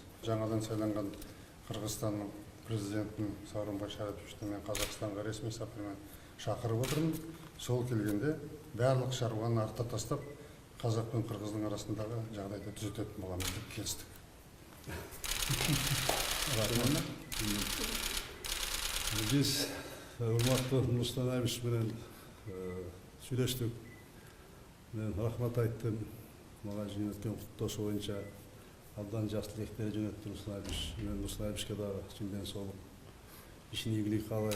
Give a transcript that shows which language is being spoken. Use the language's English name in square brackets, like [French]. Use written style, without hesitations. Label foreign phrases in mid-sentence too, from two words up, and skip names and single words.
[Kazakh] Жаңадан сайланған Қырғызстанның президентін Сооронбай Шариповичті мен Қазақстанға ресми сапармен шақырып отырмын. Сол келгенде барлық шаруаны артта тастап, Қазақ пен Қырғыздың арасындағы жағдайды түзететін боламыз деп келістік. [Kyrgyz] Біз урматтуу Нурсултан Абишевич менен сүйлөштүк. Мен рахмат айттым. Мага жөнөткөн куттоосу боюнча абдан жакшы тилектер жөнөттү Нурсултан Абишевич. Мен Нурсултан Абишевичке дагы чын ден соолук, ишин ийгилик каалайм.